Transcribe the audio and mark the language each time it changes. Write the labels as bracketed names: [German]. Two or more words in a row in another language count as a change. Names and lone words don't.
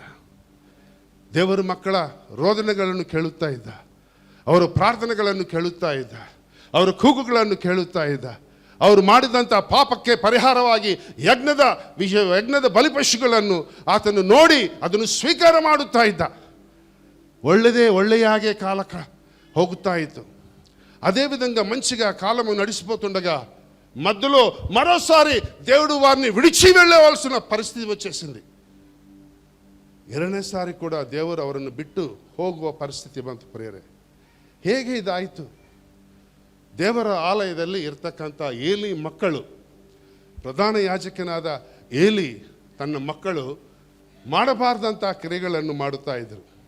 [Kannada] ದೇವರ ಮಕ್ಕಳ ರೋದನೆಗಳನ್ನು ಕೇಳುತ್ತಾ ಇದ್ದ, ಅವರ ಪ್ರಾರ್ಥನೆಗಳನ್ನು ಕೇಳುತ್ತಾ ಇದ್ದ, ಅವರ ಕೂಗುಗಳನ್ನು ಕೇಳುತ್ತಾ ಇದ್ದ. ಅವರು ಮಾಡಿದಂಥ ಪಾಪಕ್ಕೆ ಪರಿಹಾರವಾಗಿ ಯಜ್ಞದ ಬಲಿಪಶುಗಳನ್ನು ಆತನು ನೋಡಿ ಅದನ್ನು ಸ್ವೀಕಾರ ಮಾಡುತ್ತಾ ಇದ್ದ. ಒಳ್ಳೆಯಾಗೆ ಕಾಲ ಹೋಗುತ್ತಾ ಇತ್ತು. [Telugu] అదే విధంగా మంచిగా కాలము నడిచిపోతుండగా మధ్యలో మరోసారి దేవుడు వారిని విడిచి వెళ్ళవలసిన పరిస్థితి వచ్చేసింది. [Kannada] ಎರಡನೇಸಾರಿ ಕೂಡ ದೇವರು ಅವರನ್ನು ಬಿಟ್ಟು ಹೋಗುವ ಪರಿಸ್ಥಿತಿ ಬಂತು ಪ್ರಿಯರೇ. ಹೇಗೆ ಇದಾಯಿತು? ದೇವರ ಆಲಯದಲ್ಲಿ ಇರ್ತಕ್ಕಂಥ ಏಲಿ ಮಕ್ಕಳು, ಪ್ರಧಾನ ಯಾಜಕನಾದ ಏಲಿ ತನ್ನ ಮಕ್ಕಳು ಮಾಡಬಾರ್ದಂಥ ಕ್ರಿಯೆಗಳನ್ನು ಮಾಡುತ್ತಾ ಇದ್ದರು.